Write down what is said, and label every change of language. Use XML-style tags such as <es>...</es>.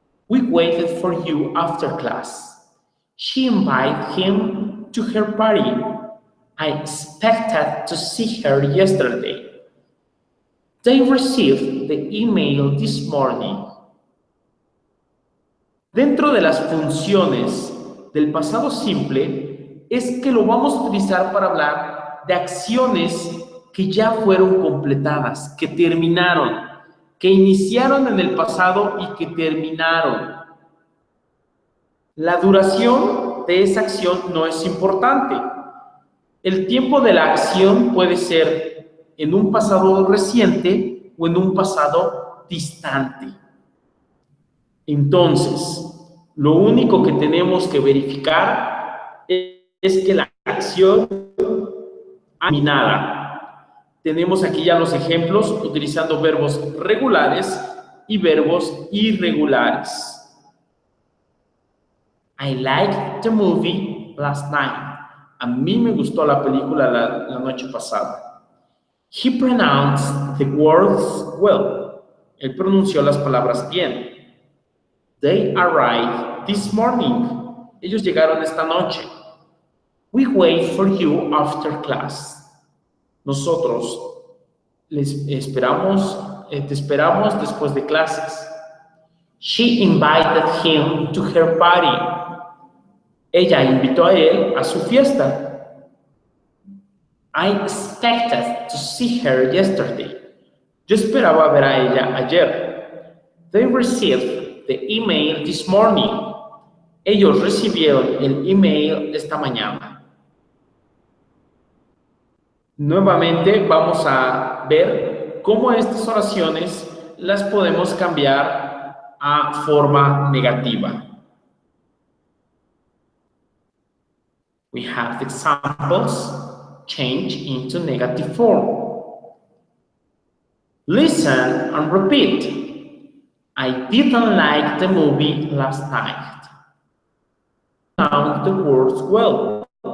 <en>We waited for you after class. She invited him to her party. I expected to see her yesterday. They received the email this morning.</en> <es>Dentro de las funciones del pasado simple es que lo vamos a utilizar para hablar de acciones que ya fueron completadas, que terminaron, que iniciaron en el pasado y que terminaron. La duración de esa acción no es importante. El tiempo de la acción puede ser en un pasado reciente o en un pasado distante. Entonces, lo único que tenemos que verificar es que la acción ha terminado. Tenemos aquí ya los ejemplos utilizando verbos regulares y verbos irregulares.</es> <en>I liked the movie last night.</en> <es>A mí me gustó la película la noche pasada.</es> <en>He pronounced the words well.</en> <es>Él pronunció las palabras bien.</es> <en>They arrived this morning.</en> <es>Ellos llegaron esta noche.</es> <en>We wait for you after class.</en> <es>Nosotros te esperamos después de clases.</es> <en>She invited him to her party.</en> <es>Ella invitó a él a su fiesta.</es> <en>I expected to see her yesterday.</en> <es>Yo esperaba ver a ella ayer.</es> <en>They received the email this morning.</en> <es>Ellos recibieron el email esta mañana. Nuevamente vamos a ver cómo estas oraciones las podemos cambiar a forma negativa.</es> <en>We have the examples change into negative form. Listen and repeat. I didn't like the movie last night. Count the words well.</en>